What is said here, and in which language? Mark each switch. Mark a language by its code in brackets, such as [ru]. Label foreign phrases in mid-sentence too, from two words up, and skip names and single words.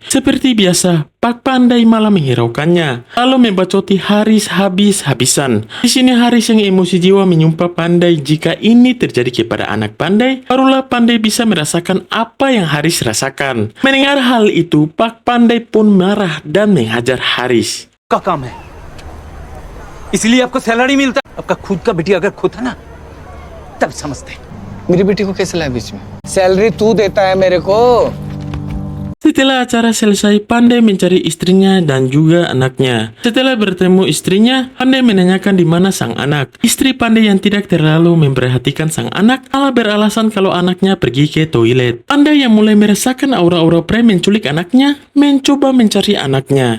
[id] Seperti biasa, Pak Pandai malah menghiraukannya, lalu membacoti Haris habis-habisan. Di sini Haris yang emosi jiwa menyumpah Pandai jika ini terjadi kepada anak Pandai, barulah Pandai bisa merasakan apa yang Haris rasakan. Mendengar hal itu, Pak Pandai pun marah dan menghajar Haris. [hi] का काम है इसलिए आपको सैलरी मिलता है आपका खुद का बेटी अगर खोता ना तब समझते मेरी बेटी को कैसे लाया बीच में? सैलरी तू देता है मेरे को. [id] Setelah acara selesai, Pandai mencari istrinya dan juga anaknya. Setelah bertemu istrinya, Pandai menanyakan di mana sang anak. Istri Pandai yang tidak terlalu memperhatikan sang anak malah beralasan kalau anaknya pergi ke toilet. Pandai yang mulai merasakan aura-aura Prem menculik anaknya, mencoba mencari anaknya.